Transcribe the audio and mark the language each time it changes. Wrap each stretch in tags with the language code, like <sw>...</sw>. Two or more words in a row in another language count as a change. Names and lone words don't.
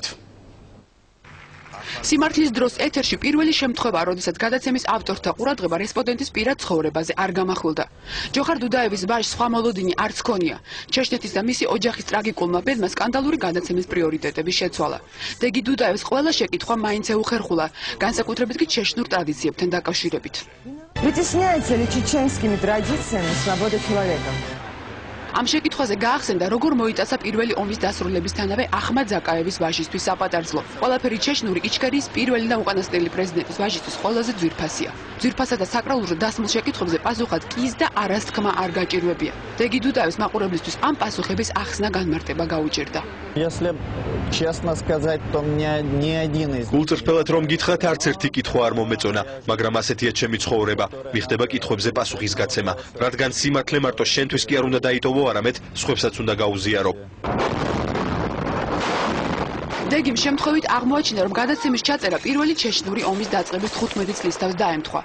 <ka>სიმართლის დროს ეთერში პირველი შემთხვევა, როდესაც გადაცემის ავტორთა ყურადღება რესპონდენტის პირად ცხოვრებაზე არ გამახვილდა. ჯოხარ დუდაევის ვაჟს სხვა მოლოდინი არც ჰქონია. ჩეჩნეთის და მისი ოჯახის ტრაგიკულმა ბედმა სკანდალური გადაცემის პრიორიტეტები შეცვალა. დეგი დუდაევის ყველა შეკითხვა მაინც ეუხერხულა, განსაკუთრებით კი ჩეჩნურ ტრადიციებთან დაკავშირებით.</ka> <ru>Притесняется ли чеченскими традициями свобода человека?</ru> <ka>ამ შეკითხვაზე გაახსენდა, როგორ მოიტაცა პირველი ომის დასრულებისთანავე ახმად ზაკაევის ვაჟისთვის საპატარძლო. ყველაფერი ჩეჩნური იჩქერის პირველი და უკანასკნელი პრეზიდენტის ვაჟისთვის ყველაზე ძვირფასია. ძვირფასა და საკრალურ დასმულ შეკითხვებზე პასუხად კის და არას თქმა არ გაჭირვებია. დეგი დუდაევის მაყურებლისთვის ამ პასუხების ახსნა განმარტება გაუჭირდა.</ka> <ru>Если честно сказать, то мне ни один из</ru> <ka>გულწრფელად რომ გითხრათ, არც ერთი კითხვა არ მომეწონა, მაგრამ ასეთია ჩემი ცხოვრება. მიხდება კითხვებზე პასუხის გაცემა, რადგან სიმართლე მარტო შენთვის კი არ უნდა დაიტოვო, არამედ სხვებსაც უნდა გაუზიარო. დეგიმ შემთხვევით აღმოაჩინა, რომ გადაცემის ჩაწერა პირველი ჩეჩნური ომის დაწყების 15 წლის თავს დაემთხვა.</ka>